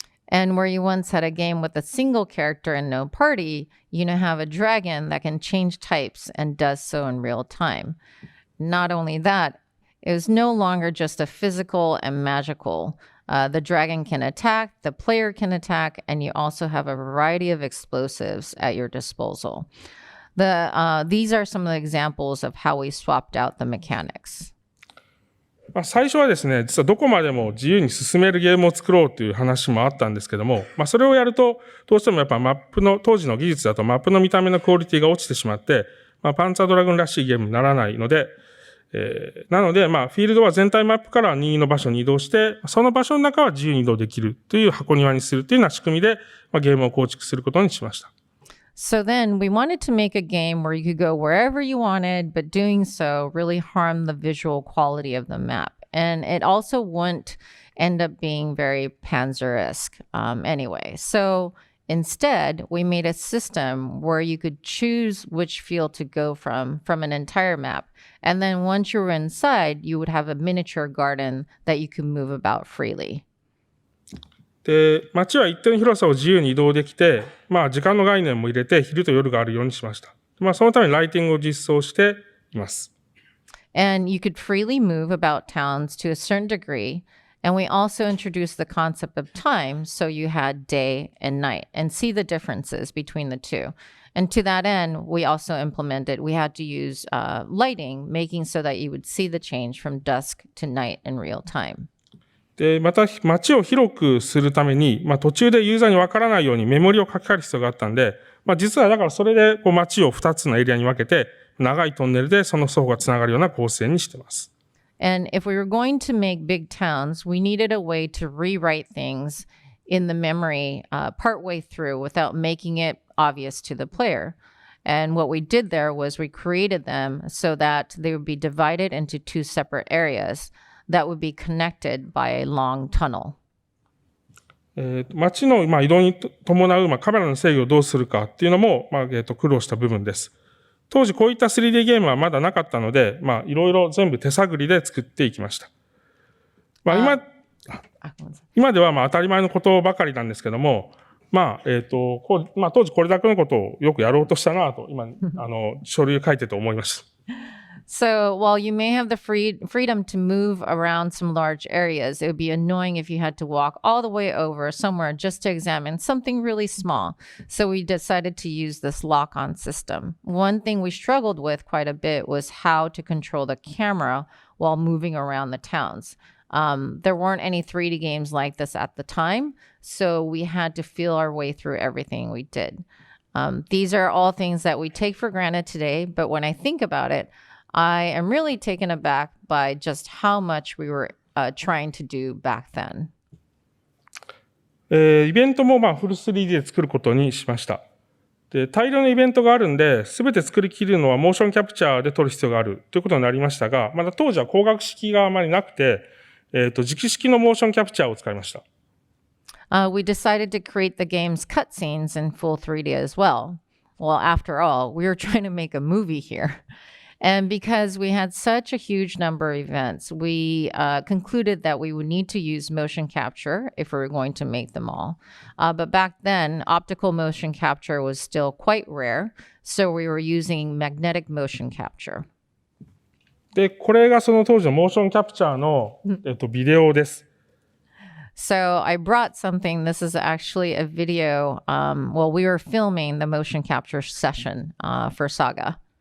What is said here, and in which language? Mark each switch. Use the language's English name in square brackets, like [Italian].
[English] And where you once had a game with a single character and no party, you now have a dragon that can change types and does so in real time. Not only that, it was no longer just a physical and magical. The dragon can attack, the player can attack, and you also have a variety of explosives at your disposal. These are some of the examples of how we swapped out the mechanics. [Japanese] 最初はですね、実はどこまでも自由に進めるゲームを作ろうという話もあったんですけども、それをやると、どうしてもやっぱ当時の技術だとマップの見た目のクオリティが落ちてしまって、パンツァードラグーンらしいゲームにならないので、なので、フィールドは全体マップから任意の場所に移動して、その場所の中は自由に移動できるという箱庭にするというような仕組みで、ゲームを構築することにしました。 [English] So then we wanted to make a game where you could go wherever you wanted, but doing so really harmed the visual quality of the map. And it also wouldn't end up being very Panzer-esque anyway. So instead, we made a system where you could choose which field to go from an entire map. And then once you were inside, you would have a miniature garden that you could move about freely. [Japanese] で、街は一定の広さを自由に移動できて、時間の概念も入れて昼と夜があるようにしました。そのためにライティングを実装しています。 [English] And you could freely move about towns to a certain degree. And we also introduced the concept of time, so you had day and night, and see the differences between the two. And to that end, we also implemented, we had to use lighting, making so that you would see the change from dusk to night in real time. [Japanese] で、また街を広くするために、途中でユーザーにわからないようにメモリを書き換える必要があったんで、実はだからそれで街を2つのエリアに分けて、長いトンネルでその双方がつながるような構成にしています。 [English] And if we were going to make big towns, we needed a way to rewrite things in the memory partway through without making it obvious to the player. And what we did there was we created them so that they would be divided into two separate areas that would be connected by a long tunnel. [Japanese] 街の移動に伴うカメラの制御をどうするかっていうのも苦労した部分です。当時こういった 3D ゲームはまだなかったので、いろいろ全部手探りで作っていきました。今では当たり前のことばかりなんですけども、当時これだけのことをよくやろうとしたなと、今、書類を書いてて思いました。 [English] So while you may have the freedom to move around some large areas, it would be annoying if you had to walk all the way over somewhere just to examine something really small. So we decided to use this lock-on system. One thing we struggled with quite a bit was how to control the camera while moving around the towns. There weren't any 3D games like this at the time, so we had to feel our way through everything we did. These are all things that we take for granted today, but when I think about it, I am really taken aback by just how much we were trying to do back then. [Japanese] イベントもフル 3D で作ることにしました。で、大量のイベントがあるんで、すべて作り切るのはモーションキャプチャーで撮る必要があるということになりましたが、まだ当時は光学式があまりなくて、磁気式のモーションキャプチャーを使いました。 [English] We decided to create the game's cutscenes in full 3D as well. Well, after all, we were trying to make a movie here. And because we had such a huge number of events, we concluded that we would need to use motion capture if we were going to make them all. But back then, optical motion capture was still quite rare, so we were using magnetic motion capture. [Japanese] で、これがその当時のモーションキャプチャーの、ビデオです。 [English] So I brought something. This is actually a video. Well, we were filming the motion capture session for Saga.